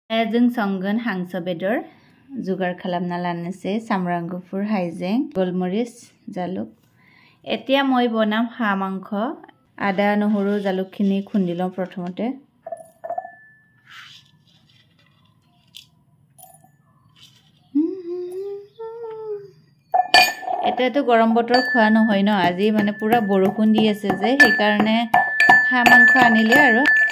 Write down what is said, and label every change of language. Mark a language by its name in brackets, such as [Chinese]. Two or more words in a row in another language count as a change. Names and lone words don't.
[Bodo] जों संगोन हांसो बेदर जुगार खालामना लानोसै सामब्राम गुफुर हाइजें गलमरिच जालुक [Assamese] एतिया মই বনাম হাঁহ মাংস আদা নহৰু জালুকখিনি খুন্দি লওঁ প্ৰথমতে এটাতো গৰম বতৰ খোৱা নহয় ন আজি মানে পুৰা বৰষুণ দি আছে যে সেই কাৰণে হাঁহ মাংস আনিলে আৰু